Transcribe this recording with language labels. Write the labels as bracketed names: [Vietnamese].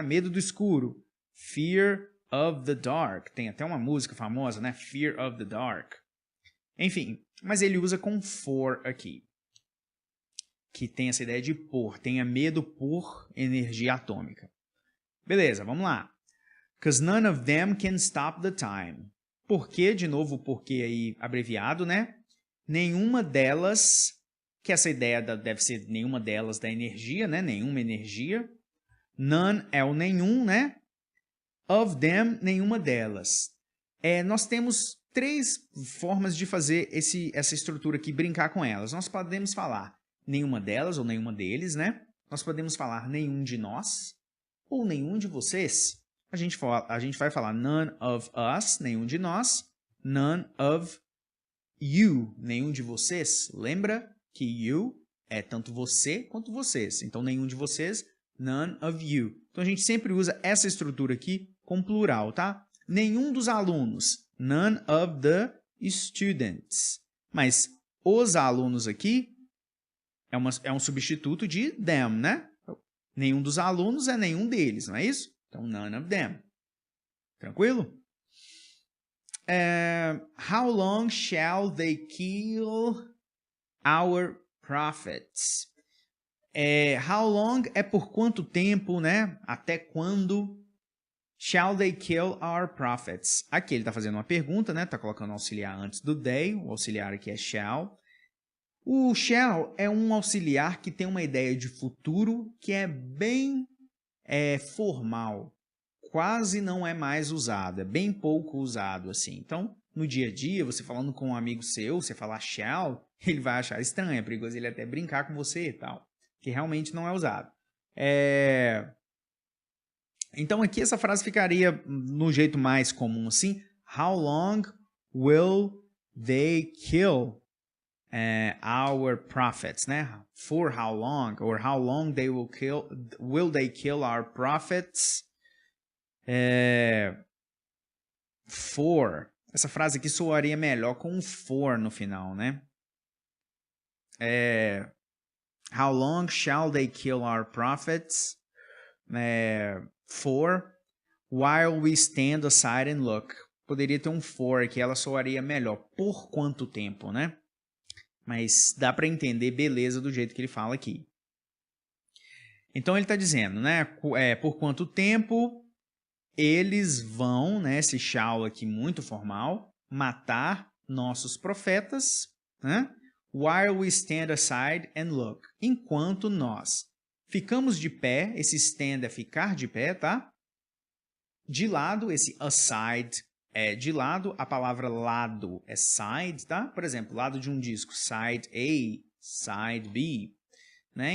[Portuguese] Medo do escuro, [English] fear of the dark. [Portuguese] Tem até uma música famosa, né? Fear of the dark. Enfim, mas ele usa com for aqui, que tem essa ideia de por, tenha medo por energia atômica. Beleza, vamos lá. [English] 'Cause none of them can stop the time. [Portuguese] Por quê? De novo, o porquê aí abreviado, né? Nenhuma delas, que essa ideia deve ser nenhuma delas da energia, né? Nenhuma energia. None é o nenhum, né? Of them, nenhuma delas. Nós temos 3 formas de fazer essa estrutura aqui, brincar com elas. Nós podemos falar nenhuma delas ou nenhuma deles, né? Nós podemos falar nenhum de nós ou nenhum de vocês. A gente vai falar [English] none of us, [Portuguese] nenhum de nós, [English] none of you, [Portuguese] nenhum de vocês. Lembra que you é tanto você quanto vocês. Então, nenhum de vocês, [English] none of you. [Portuguese] Então, a gente sempre usa essa estrutura aqui com plural, tá? Nenhum dos alunos, [English] none of the students. [Portuguese] Mas os alunos aqui é um substituto de them, né? Nenhum dos alunos é nenhum deles, não é isso? Então, [English] none of them. [Portuguese] Tranquilo? [English] How long shall they kill our prophets? [Portuguese] How long é por quanto tempo, né? Até quando? [English] Shall they kill our prophets? [Portuguese] Aqui ele está fazendo uma pergunta, né? Está colocando o auxiliar antes do they. O auxiliar aqui é shall. O shall é um auxiliar que tem uma ideia de futuro que é bem formal. Quase não é mais usado, é bem pouco usado assim. Então, no dia a dia, você falando com um amigo seu, você falar shall, ele vai achar estranho, é perigoso ele até brincar com você e tal, que realmente não é usado. Então, aqui essa frase ficaria no jeito mais comum assim. [English] How long will they kill our prophets, né? For how long, or how long will they kill our prophets? For. [Portuguese] Essa frase aqui soaria melhor com um for no final, né? [English] How long shall they kill our prophets? For. While we stand aside and look. [Portuguese] Poderia ter um for aqui, ela soaria melhor. Por quanto tempo, né? Mas dá para entender beleza do jeito que ele fala aqui. Então ele está dizendo, né? Por quanto tempo eles vão, né? Esse shall aqui muito formal, matar nossos profetas, né? [English] While we stand aside and look. [Portuguese] Enquanto nós ficamos de pé, esse stand é ficar de pé, tá? De lado, esse aside é de lado, a palavra lado é side, tá? Por exemplo, lado de um disco, side A, side B, né?